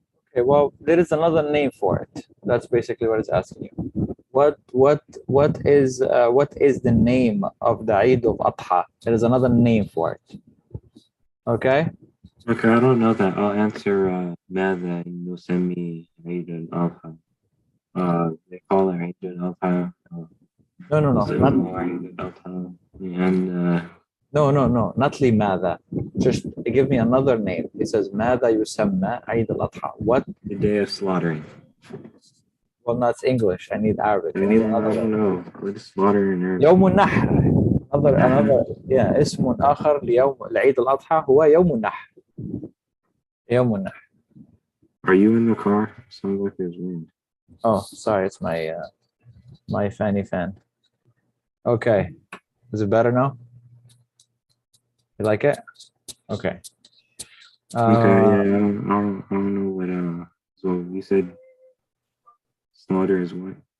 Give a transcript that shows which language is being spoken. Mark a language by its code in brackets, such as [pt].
[en] Okay, well, there is another name for it. That's basically what it's asking you. What is the name of the Eid of Adha? There is another name for it. Okay. Okay, I don't know that. I'll answer [ar] ماذا نسمي عيد الأضحى. [en] They call it [ar] عيد الأضحى. [en] No. [ar] عيد الأضحى. [en] And No, not لماذا. Just give me another name. It says [ar] ماذا يسمى عيد الأضحى. [en] What? The day of slaughtering. Well, that's English. I need Arabic. I don't know. What is slaughtering? [ar] يوم النحر. [en] Another yeah. [ar] اسم آخر لعيد الأضحى هو يوم النحر. يوم النحر. [en] Are you in the car? Sounds like there's wind. Oh, sorry. It's my fanny fan. Okay. Is it better now? You like it? Okay. Okay, yeah, I don't know what so you said slaughter is what?